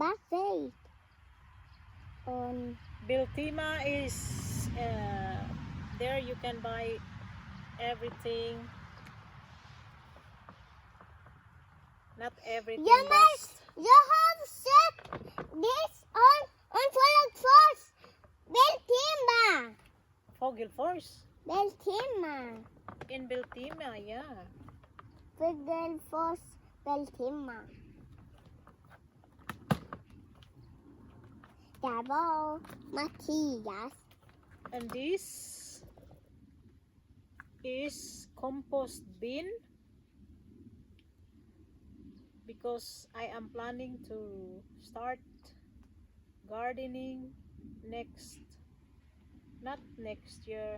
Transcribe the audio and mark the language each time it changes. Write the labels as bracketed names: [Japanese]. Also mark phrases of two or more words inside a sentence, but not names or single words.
[English] But wait. On Beltima is there you can buy everything. Not everything. you must. You have set this on Fågelfors. Beltima. Fågelfors. Beltima. In Beltima, yeah. Fågelfors. Beltima. [Swedish] Det var Mattias. [English] And this is compost bin because I am planning to start gardening not next year.